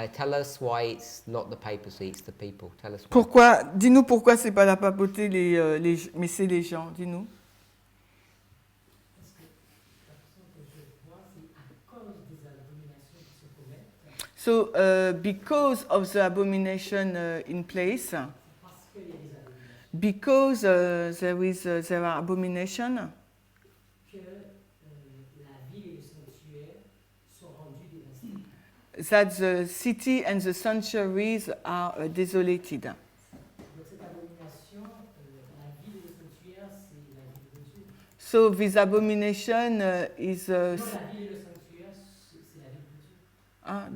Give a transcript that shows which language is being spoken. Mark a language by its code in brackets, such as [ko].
[en] Tell us why it's not the papacy, it's the people. Tell us why. [fr] Pourquoi? Dis-nous pourquoi c'est pas la papauté, mais c'est les gens. Dis-nous. Parce que la façon que je vois, c'est à cause des abominations qui se commettent. [en] So, because of the abomination in place, [fr] Parce qu'il y a des abominations. [en] because there are abomination, [fr] Que la ville et le sanctuaire sont rendus dévastés. [en] that the city and the sanctuaries are desolated. [fr] Donc cette abomination, la ville et le sanctuaire, c'est la ville de Dieu. [en] So this abomination is [fr] Non, la ville et le sanctuaire, c'est la ville de Dieu.